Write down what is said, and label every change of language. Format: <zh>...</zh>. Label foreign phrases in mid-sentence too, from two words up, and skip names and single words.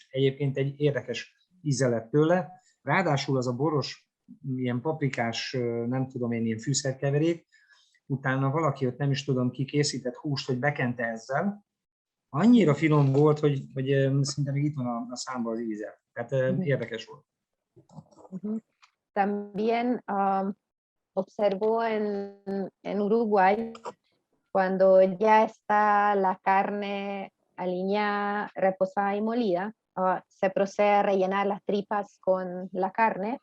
<hu>Egyébként egy érdekes íze lett tőle. Ráadásul az a boros, ilyen paprikás, nem tudom én, ilyen fűszerkeverék, utána valaki, ott nem is tudom ki, készített húst, hogy bekente ezzel. Annyira finom volt, hogy szinte még itt van a számban az íze. Tehát érdekes volt.</hu> <es>También observó en Uruguay, cuando ya está la carne aliñada, reposada y molida, se procede a rellenar las tripas con la carne.</es>